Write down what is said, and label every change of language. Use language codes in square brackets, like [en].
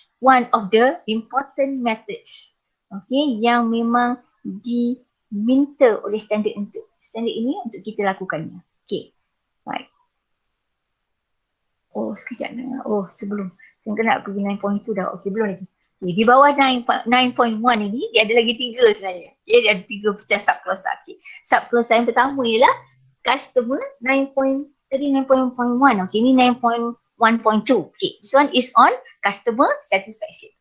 [en] One of the important methods. [ms] Okay, yang memang diminta oleh standard ini untuk kita lakukannya. [en] Okay. Right. [ms] Sekejap. Sebelum. Saya nak pergi 9.2 dah. Okey, belum lagi. Okay, di bawah 9.1 ini, dia ada lagi 3 sebenarnya. Dia ada 3 pecah subclause. Okay. Subclause yang pertama ialah customer 9.1. Okay, ini 9.1.2. [en] Okay, this one is on customer satisfaction.